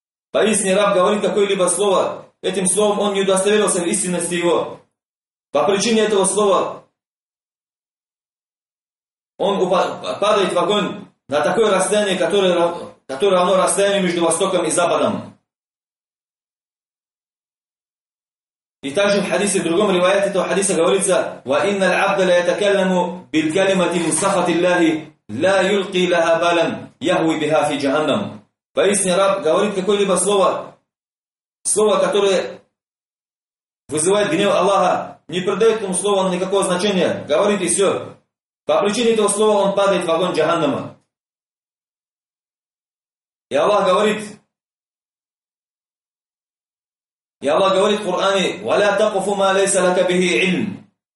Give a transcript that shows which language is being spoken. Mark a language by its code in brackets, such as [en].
[ru] Поистине раб говорит какое-либо слово, этим словом он не удостоверился в истинности его. По причине этого слова он падает в огонь на такое расстояние, которое равно расстоянию между Востоком и Западом. И также в хадисе, в другом ривайате этого хадиса говорится: [ar] وَإِنَّ الْعَبْدَ لَيَتَكَلَّمُ بِالْكَلِمَةِ مُصَّفَةِ اللَّهِ لَا يُلْقِي لَهَا بَالًا يَهُوِ بِهَا فِي جَهَنَّمُ. [ru] Поистине раб говорит какое-либо слово, слово, которое вызывает гнев Аллаха, не придает этому слову никакого значения, говорит и все. По причине этого слова он падает в огонь Джаханнама. И Аллах говорит в Коране: [ar] «Валя тақфу ма лейса лака бихи илм».